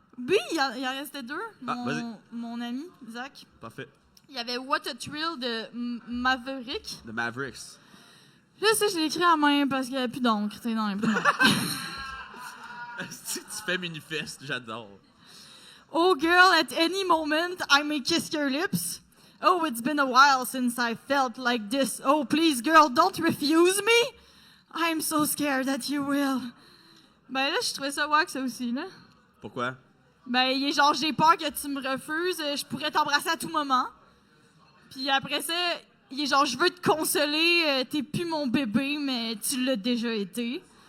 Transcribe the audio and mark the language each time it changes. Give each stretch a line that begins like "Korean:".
French: Oui, il en restait deux. Ah, vas-y. Mon ami, Zach. Parfait. Il y avait What a Thrill de Maverick. The Mavericks. Là, ça, je l'ai écrit à main parce qu'il n'y avait plus d'encre, tu sais, dans l'imprimante. Si tu fais manifeste, j'adore.
English: Oh, girl, at any moment, I may kiss your lips. Oh, it's been a while since I felt like this. Oh, please, girl, don't refuse me. I'm so scared that you will.
French: Ben là, je trouvais ça wack, ça aussi, là. Pourquoi? Ben, il est genre, j'ai peur que tu me refuses, je pourrais t'embrasser à tout moment. Puis après ça, il est genre, je veux te consoler, t'es plus mon bébé, mais tu l'as déjà été.